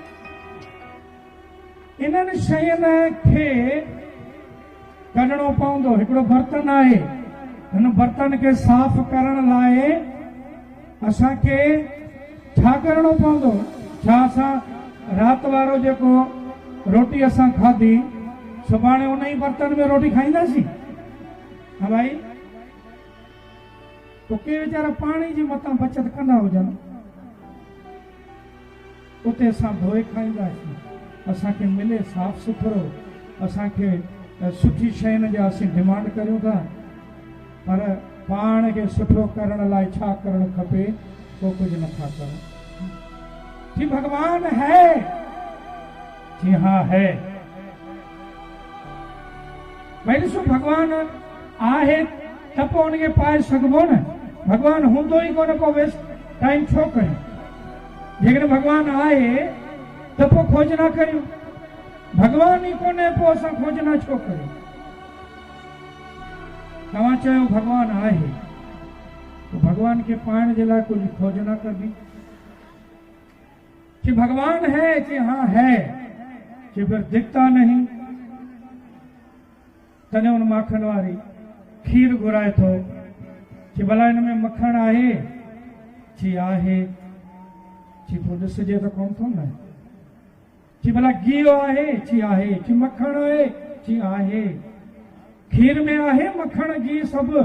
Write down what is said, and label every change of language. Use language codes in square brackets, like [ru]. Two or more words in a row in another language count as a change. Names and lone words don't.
[sd] इन्हनि शयुनि खे कढणो पवंदो। हिकिड़ो बर्तन आहे, हिन बर्तन खे साफ़ करण लाइ असांखे छा करणो पवंदो? छा असां राति वारो जेको रोटी असां खाधी, सुभाणे उन ई बर्तन में रोटी खाईंदासीं? हा भाई, तो के वीचारा पाणी जी मथां बचत कंदा हुजनि, उते असां धोए खाईंदासीं। असांखे मिले साफ़ सुथरो, असांखे सुठी शयुनि जा असीं डिमांड करियूं था, पर पाण खे सुठो करण लाइ छा करणु खपे? को कुछ नथा करो। [hi] कि भगवान है? जी हाँ है। [sd] भाई ॾिसो, भगवान आहे त पोइ उनखे पाए सघिबो न। भगवान हूंदो ई कोन, पोइ [en] waste time [sd] छो कयूं? जेकॾहिं भगवान आहे त पोइ खोजना करियूं। भगवान ई कोन्हे, पोइ असां खोजना छो करियूं? तव्हां चयो भगवान आहे, तो भगवान के पाइण जे लाइ कुछ खोजना करनी। [hi] कि भगवान है? कि हाँ है। कि फिर दिखता नहीं। [sd] तने उन माखन वारी खीर घुराए थो कि भला इनमें मखण आहे? जी आहे। जी पोइ ॾिसजे त कोन थो न। कि भला गियो आहे? जी आहे। कि मखण आहे? जी आहे। खीर में आहे मखण घी सभु।